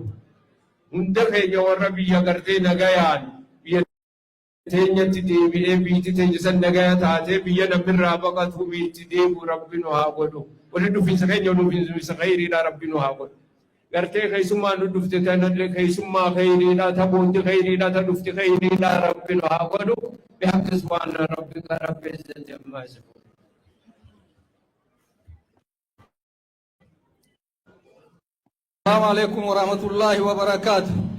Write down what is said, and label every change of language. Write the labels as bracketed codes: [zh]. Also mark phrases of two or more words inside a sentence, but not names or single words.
[om] Hunda keenya warra biyya gartee nagayaan biyya teenyatti deebi'ee biitti teenya san nagaya taatee biyya namirraa baqatu biitti deebi'u Rabbi nu haa godhu. Wali dhufiinsa keenya dhufiinsa khayriidhaa Rabbi nu haa godhu. Gartee keessummaa nu dhufte tanallee keessummaa khayriidhaa taboonti khayriidhaa ta dhufti khayriidhaa Rabbi nu haa godhu. [ar] بحق سبحان ربك رب العزة عما يصفون. السلام عليكم ورحمة الله وبركاته.